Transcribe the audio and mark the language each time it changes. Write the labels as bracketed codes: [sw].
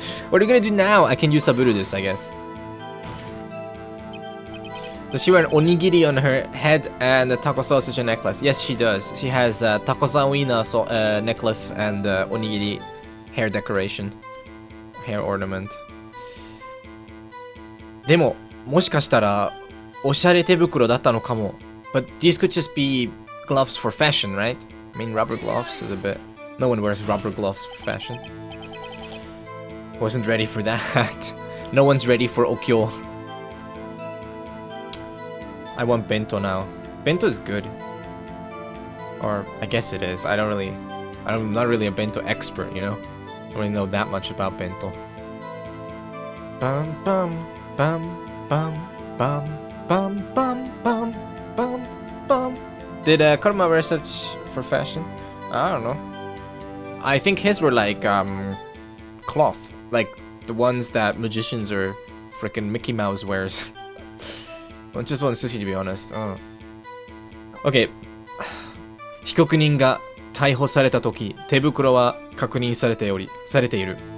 [en] What are you gonna do now? I can use Saburu this, I guess. Does she wear an onigiri on her head and a taco sausage necklace? Yes, she does. She has a taco sawina necklace and onigiri hair decoration. Hair ornament. [ja] でも、もしかしたら、おしゃれ手袋だったのかも。 [en] But these could just be gloves for fashion, right? I mean, rubber gloves is a bit... No one wears rubber gloves for fashion. Wasn't ready for that. No one's ready for Okyo. I want bento now. Bento is good. Or, I guess it is. I'm not really a bento expert, you know? I don't really know that much about bento. Bum bum bum bum bum bum bum bum bum bum. Did Karma wear such for fashion? I don't know. I think his were like cloth, like the ones that magicians or frickin' Mickey Mouse wears. I just want sushi, to be honest. Oh. Okay. [ja] 被告人が逮捕された時、手袋は確認されている。